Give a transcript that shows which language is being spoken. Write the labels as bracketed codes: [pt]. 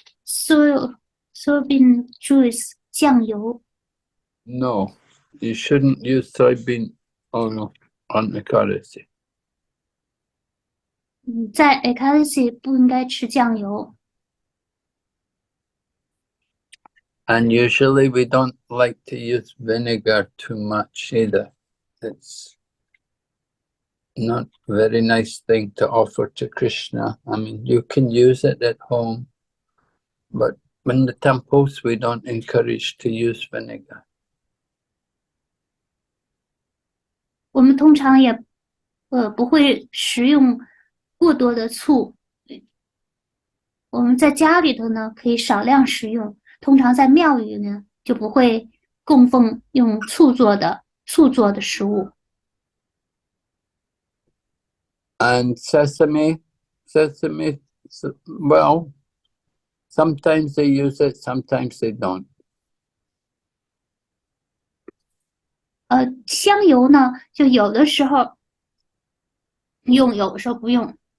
[en] Soybean juice 酱油 No, you shouldn't use soybean oil on Ekadasi. [zh] 在 Ekadasi 不应该吃酱油。 [en] And usually we don't like to use vinegar too much either. It's not a very nice thing to offer to Krishna. I mean, you can use it at home, but in the temples we don't encourage to use vinegar. [zh] 我们通常也不会食用过多的醋。我们在家里头呢可以少量食用，通常在庙宇呢就不会供奉用醋做的食物。 [en] And sesame, well, sometimes they use it, sometimes they don't. [zh] 香油呢就有的时候用，有的时候不用。